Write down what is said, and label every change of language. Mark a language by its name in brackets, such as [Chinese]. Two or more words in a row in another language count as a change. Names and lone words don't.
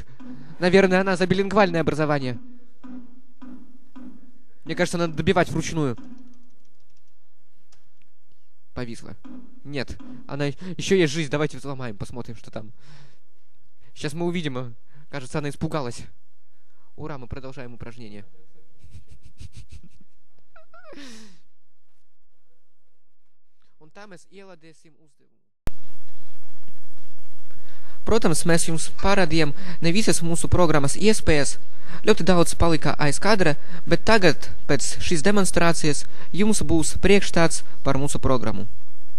[Russian] Наверное, она за билингвальное образование. Мне кажется, надо добивать вручную. Повисла. Нет, она... Еще есть жизнь, давайте взломаем, посмотрим, что там. Сейчас мы увидим. Кажется, она испугалась. Ура, мы продолжаем упражнение. [Latvian] Protams, mēs jums parādījām ne visas mūsu programmas iespējas. Ļoti daudz palika aiz kadra, bet tagad, pēc šīs demonstrācijas, jums būs priekšstats par mūsu programmu.